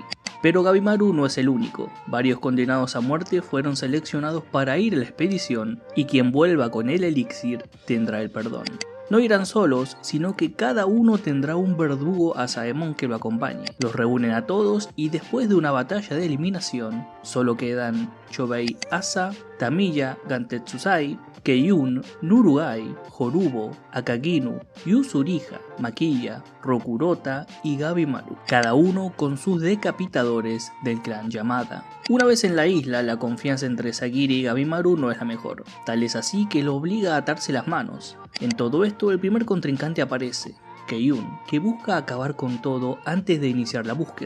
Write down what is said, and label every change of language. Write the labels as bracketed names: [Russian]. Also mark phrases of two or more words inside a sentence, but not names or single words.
[Spanish] Pero Gabimaru no es el único. Varios condenados a muerte fueron seleccionados para ir a la expedición y quien vuelva con el elixir tendrá el perdón. No irán solos, sino que cada uno tendrá un verdugo Asaemon que lo acompañe. Los reúnen a todos y después de una batalla de eliminación, solo quedan Chobei Asa, Tamiya Gantetsusai, Keiyun, Nurugai, Jorubo, Akaginu, Yuzuriha, Makiya, Rokurota y Gabimaru, cada uno con sus decapitadores del clan Yamada. Una vez en la isla, la confianza entre Sagiri y Gabimaru no es la mejor, tal es así que lo obliga a atarse las manos. En todo esto, el primer contrincante aparece, Keiyun, que busca acabar con todo antes de iniciar la búsqueda.